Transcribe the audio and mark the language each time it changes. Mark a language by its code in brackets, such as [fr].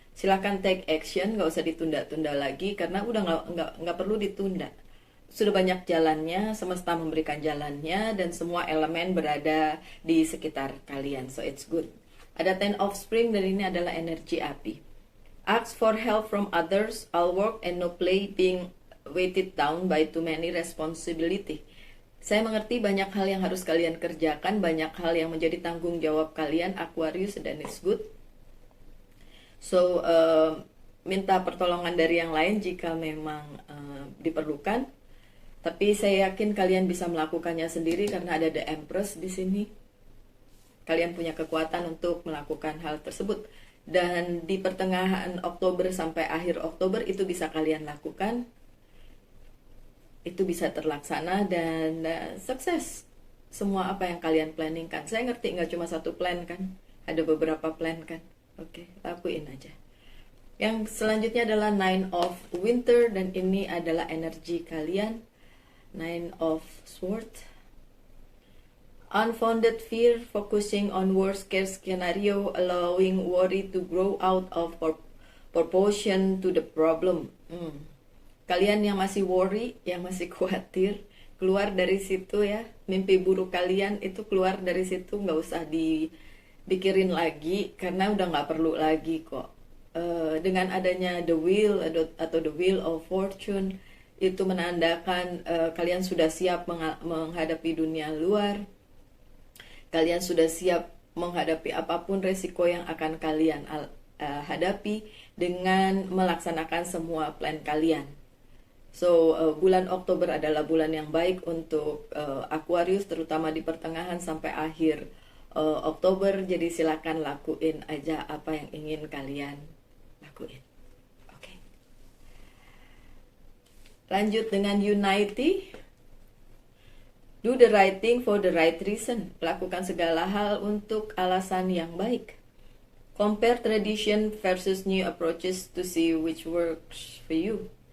[id] Silahkan [en] take action, [id] nggak usah ditunda-tunda lagi, karena udah nggak perlu ditunda. Sudah banyak jalannya, semesta memberikan jalannya, dan semua elemen berada di sekitar kalian. [en] So, it's good. [id] Ada Ten of Spring, dan ini adalah energi api. [en] Ask for help from others, all work and no play, being weighted down by too many responsibility. [id] Saya mengerti banyak hal yang harus kalian kerjakan, banyak hal yang menjadi tanggung jawab kalian, Aquarius, dan [en] it's good. [id] So, minta pertolongan dari yang lain jika memang diperlukan. Tapi saya yakin kalian bisa melakukannya sendiri karena ada the Empress di sini. Kalian punya kekuatan untuk melakukan hal tersebut. Dan di pertengahan Oktober sampai akhir Oktober itu bisa kalian lakukan. Itu bisa terlaksana dan sukses semua apa yang kalian planningkan. Saya ngerti nggak cuma satu plan kan, ada beberapa plan kan. Oke, lakuin aja. Yang selanjutnya adalah Nine of Winter, dan ini adalah energi kalian. [en] Nine of Swords. Unfounded fear, focusing on worst case scenario, allowing worry to grow out of proportion to the problem. [id] Kalian yang masih worry, yang masih khawatir, keluar dari situ ya. Mimpi buruk kalian itu keluar dari situ, nggak usah dipikirin lagi, karena udah nggak perlu lagi kok. Dengan adanya the wheel atau the wheel of fortune, itu menandakan kalian sudah siap menghadapi dunia luar. Kalian sudah siap menghadapi apapun resiko yang akan kalian hadapi dengan melaksanakan semua plan kalian. So, bulan Oktober adalah bulan yang baik untuk Aquarius, terutama di pertengahan sampai akhir Oktober. Jadi silakan lakuin aja apa yang ingin kalian lakuin. Oke. Lanjut dengan [en] Unity. Do the right thing for the right reason. [id] Lakukan segala hal untuk alasan yang baik. [en] Compare tradition versus new approaches to see which works for you.